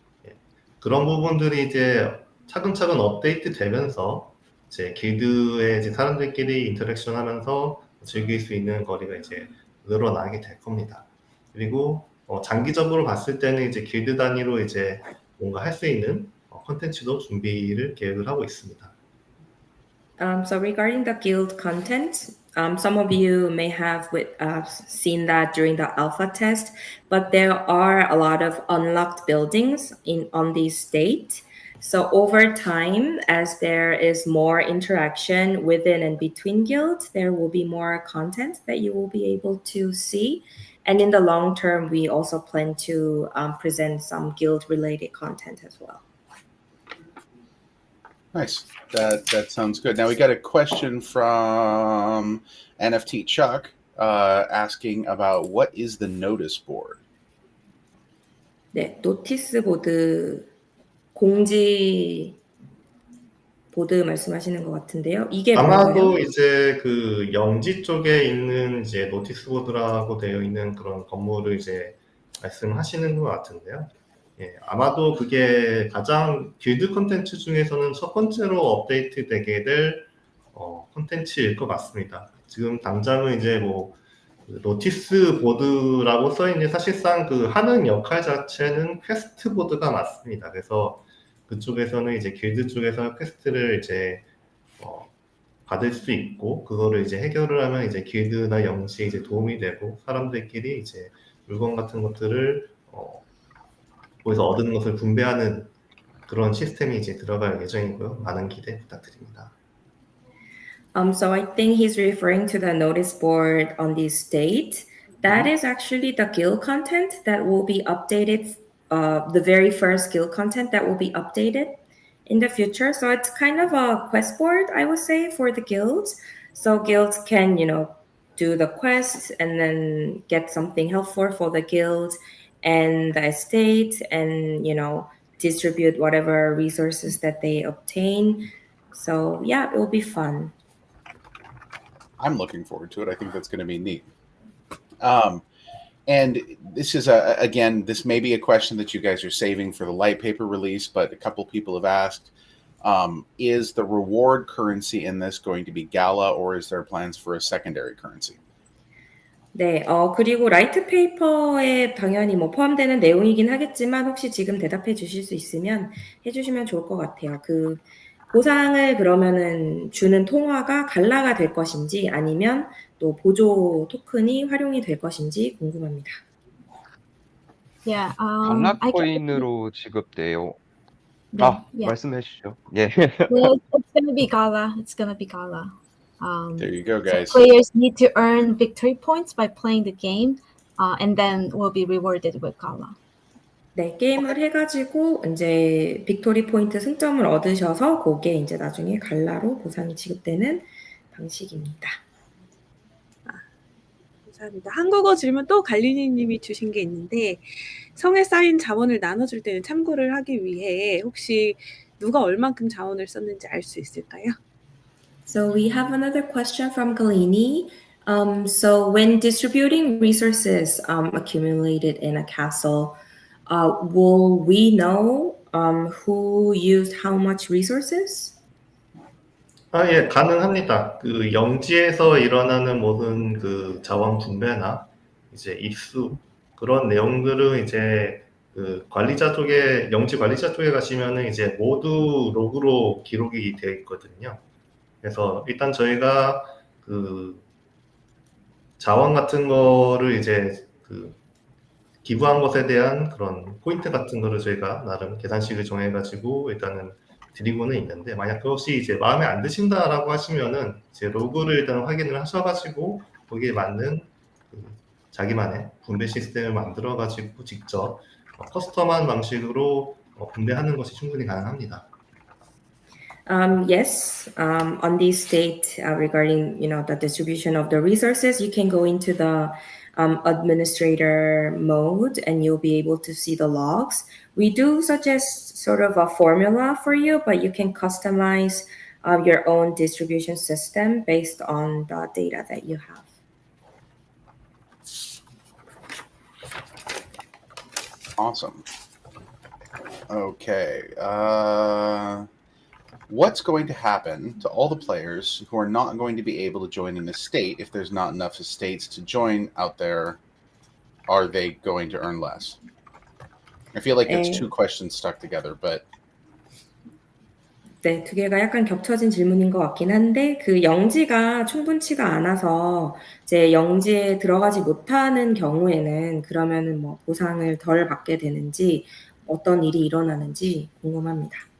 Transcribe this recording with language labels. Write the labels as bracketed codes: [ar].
[ko] 예, 그런 부분들이 이제 차근차근 업데이트 되면서 이제 길드의 이제 사람들끼리 인터랙션 하면서 즐길 수 있는 거리가 이제 늘어나게 될 겁니다. 그리고 장기적으로 봤을 때는 이제 길드 단위로 이제 뭔가 할 수 있는 콘텐츠도 준비를 계획을 하고 있습니다. [en] So regarding the guild content, some of you may have seen that during the alpha test, but there are a lot of unlocked buildings on the state. So over time, as there is more interaction within and between guilds, there will be more content that you will be able to see. And in the long term, we also plan to present some guild-related content as well. Nice. That sounds good. Now we got a question from NFT Chuck asking about what is the notice board? [ko] 네, 노티스 보드, 공지 보드 말씀하시는 것 같은데요. 이게 아마도 뭔가요? 이제 그 영지 쪽에 있는 이제 노티스 보드라고 되어 있는 그런 건물을 이제 말씀하시는 것 같은데요. 예, 아마도 그게 가장 길드 콘텐츠 중에서는 첫 번째로 업데이트 되게 될 콘텐츠일 것 같습니다. 지금 당장은 이제 뭐 노티스 보드라고 써있는 사실상 그 하는 역할 자체는 퀘스트 보드가 맞습니다. 그래서 그쪽에서는 이제 길드 쪽에서 퀘스트를 이제 받을 수 있고 그거를 이제 해결을 하면 이제 길드나 영지에 이제 도움이 되고 사람들끼리 이제 물건 같은 것들을 거기서 얻은 것을 분배하는 그런 시스템이 이제 들어갈 예정이고요. 많은 기대 부탁드립니다. [en] So I think he's referring to the notice board on the state. That is actually the guild content that will be updated, the very first guild content that will be updated in the future. So it's kind of a quest board, I would say, for the guilds. So guilds can, do the quest and then get something helpful for the guild and the estate and, distribute whatever resources that they obtain. So yeah, it will be fun. I'm looking forward to it. I think that's going to be neat. And this is, again, this may be a question that you guys are saving for the light paper release, but a couple people have asked, is the reward currency in this going to be Gala, or is there plans for a secondary currency? [ko] 네, 그리고 라이트 페이퍼에 당연히 뭐 포함되는 내용이긴 하겠지만 혹시 지금 대답해 주실 수 있으면 해주시면 좋을 것 같아요. 그 보상을 그러면은 주는 통화가 갈라가 될 것인지 아니면 또 보조 토큰이 활용이 될 것인지 궁금합니다. [en] Yeah, [ko] 갈라 코인으로 지급돼요. [en] yeah. [ko] 말씀해 주시죠. 예. [en] Well, it's gonna be Gala. It's gonna be Gala. There you go, guys. So players need to earn victory points by playing the game, and then will be rewarded with Gala. [ko] 네, 게임을 해가지고 이제 빅토리 포인트 승점을 얻으셔서 그게 이제 나중에 갈라로 보상이 지급되는 방식입니다. 감사합니다. 한국어 질문 또 갈리니님이 주신 게 있는데 성에 쌓인 자원을 나눠줄 때는 참고를 하기 위해 혹시 누가 얼만큼 자원을 썼는지 알 수 있을까요? [en] So we have another question from Galini. So when distributing resources accumulated in a castle, will we know who used how much resources? [ko] 예, 가능합니다. 그 영지에서 일어나는 모든 그 자원 분배나 이제 입수 그런 내용들은 이제 그 관리자 쪽에 영지 관리자 쪽에 가시면은 이제 모두 로그로 기록이 되어 있거든요. 그래서 일단 저희가 그 자원 같은 거를 이제 그 기부한 것에 대한 그런 포인트 같은 거를 저희가 나름 계산식을 정해가지고 일단은 드리고는 있는데 만약 그것이 이제 마음에 안 드신다라고 하시면은 이제 로그를 일단 확인을 하셔가지고 거기에 맞는 그 자기만의 분배 시스템을 만들어가지고 직접 커스텀한 방식으로 분배하는 것이 충분히 가능합니다. [en] Yes, on the state regarding the distribution of the resources, you can go into the administrator mode and you'll be able to see the logs. We do suggest sort of a formula for you, but you can customize your own distribution system based on the data that you have. Awesome. Okay. What's going to happen to all the players who are not going to be able to join an estate if there's not enough estates to join out there? Are they going to earn less? I feel like it's two questions stuck together, but [ko] 네, 두 개가 약간 겹쳐진 질문인 것 같긴 한데 그 영지가 충분치가 않아서 이제 영지에 들어가지 못하는 경우에는 그러면은 뭐 보상을 덜 받게 되는지 어떤 일이 일어나는지 궁금합니다.